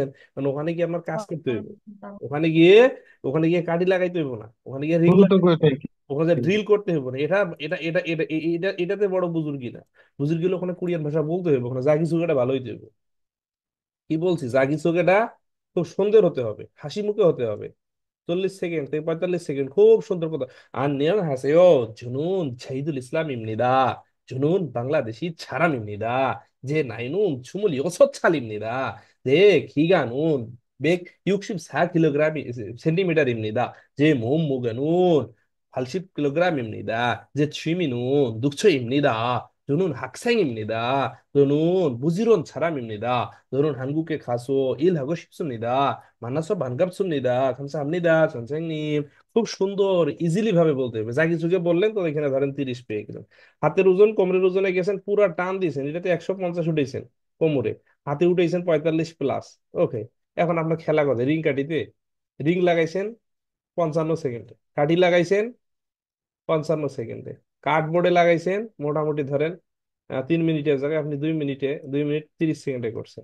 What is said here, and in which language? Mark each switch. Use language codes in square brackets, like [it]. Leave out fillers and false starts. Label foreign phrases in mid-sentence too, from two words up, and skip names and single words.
[bn] কারণ ওখানে গিয়ে আপনার কাজ করতে হইব। ওখানে গিয়ে ওখানে গিয়ে কাঠি লাগাইতে হইব না, ওখানে গিয়ে রিং, ওখানে ড্রিল করতে হবে না। এটা এটা এটা এটা এটা এটাতে বড় বুজুর্গি না। বুজুর্গি হলে ওখানে কোরিয়ান ভাষা বলতে হবে, ওখানে যা কিছু এটা ভালো হইতে হবে। কি বলছি, জাগি চোখেটা খুব সুন্দর হতে হবে, হাসি মুখে হতে হবে। 40 সেকেন্ড থেকে 45 সেকেন্ড খুব সুন্দর কথা। [ko] 안녕하세요, 저는 자이둘 이슬람입니다. 저는 방글라데시 사람입니다. 제 나이는 26살입니다. 내 키가는 164kg 센티미터입니다. 제 몸무게는 80kg입니다. 제 취미는 독서입니다. 저는 학생입니다. 저는 부지런 사람입니다. 저는 한국에 가서 일하고 싶습니다. 만나서 반갑습니다. 감사합니다, 선생님। [bn] খুব সুন্দর ইজিলি ভাবে বলতে হবে। যা কিছুকে বললেন তো এখানে ধরেন 30 পেয়ে গেলেন। হাতের ওজন কোমরের ওজনে গেছেন, পুরা টান দিয়েছেন, এটাতে 150 উঠেছেন কোমরে, হাতে উঠেছেন 45+। ওকে, এখন আপনার খেলা কথা রিং কাটিতে। রিং লাগাইছেন 55 সেকেন্ডে, কাঠি লাগাইছেন 55 সেকেন্ডে, কার্ডবোর্ডে লাগাইছেন মোটামুটি ধরেন 3 মিনিটের জায়গায় আপনি 2 মিনিটে, 2 মিনিট 30 সেকেন্ডে করছেন।